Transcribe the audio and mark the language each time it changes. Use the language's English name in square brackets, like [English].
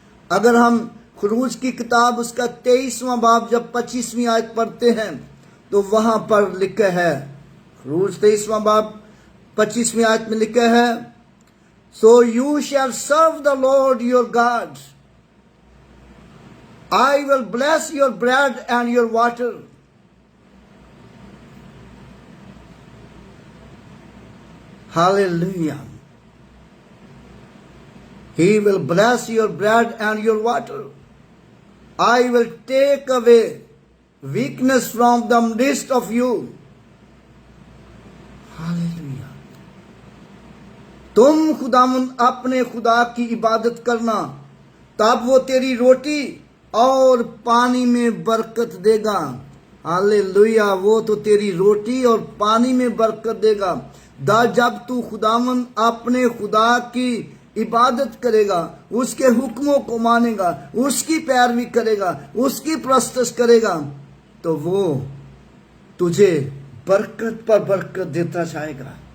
[Urdu] اگر ہم خروج کی کتاب اس کا 23واں باب جب 25ویں آیت پڑھتے ہیں تو وہاں پر لکھا ہے، خروج 23واں باب 25ویں آیت میں لکھا ہے، [English] So you shall serve the Lord your God. I will bless your bread and your water. Hallelujah. He will bless your bread and your water. I will take away weakness from the midst of you. Hallelujah. [Urdu] تم خداوند اپنے خدا کی عبادت کرنا، تب وہ تیری روٹی اور پانی میں برکت دے گا. ہاللیلویہ. وہ تو تیری روٹی اور پانی میں برکت دے گا. جب تو خداوند اپنے خدا کی عبادت کرے گا، اس کے حکموں کو مانے گا، اس کی پیروی کرے گا، اس کی پرستش کرے گا، تو وہ تجھے برکت پر برکت دیتا جائے گا.